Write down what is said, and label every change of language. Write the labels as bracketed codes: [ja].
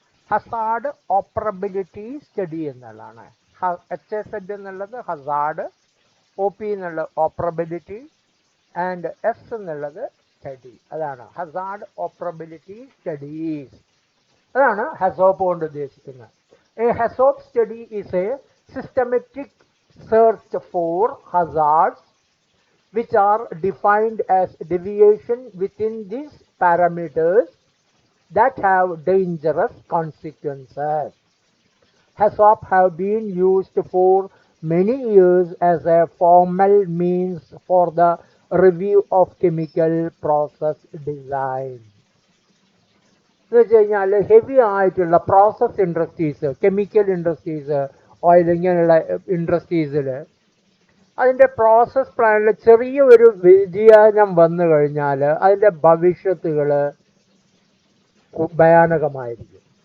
[ml] Hazard operability study എന്നുള്ളതാണ്. HAZ എന്നുള്ളത് Hazard, OP എന്നുള്ള ഓപ്പറബിലിറ്റി ആൻഡ് S എന്നുള്ളത് സ്റ്റഡി. അതാണ് ഹസാർഡ് ഓപ്പറബിലിറ്റി സ്റ്റഡീസ്. അതാണ് HAZOP കൊണ്ട് ഉദ്ദേശിക്കുന്നത്. [en] A HAZOP study is a systematic search for hazards which are defined as deviation within these parameters that have dangerous consequences. HAZOP have been used for many years as a formal means for the review of chemical process design. [ml] എന്ന് വെച്ച് കഴിഞ്ഞാൽ heavy ആയിട്ടുള്ള process industries, chemical industries, oil ഇങ്ങനെയുള്ള ഇൻഡസ്ട്രീസിൽ അതിൻ്റെ process പ്ലാനിൽ ചെറിയ ഒരു വ്യതിയാനം വന്നു കഴിഞ്ഞാൽ അതിൻ്റെ ഭവിഷ്യത്തുകൾ ഭയാനകമായിരിക്കും.